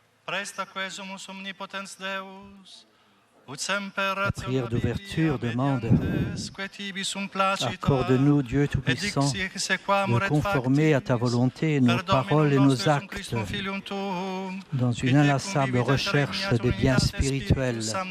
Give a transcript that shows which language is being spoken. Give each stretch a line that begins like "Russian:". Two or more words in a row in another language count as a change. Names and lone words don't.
Latin: Presta quesumus omnipotens Deus,
French: La prière d'ouverture demande « Accorde-nous, Dieu Tout-Puissant, de conformer à ta volonté nos paroles et nos actes dans une inlassable recherche des biens spirituels. »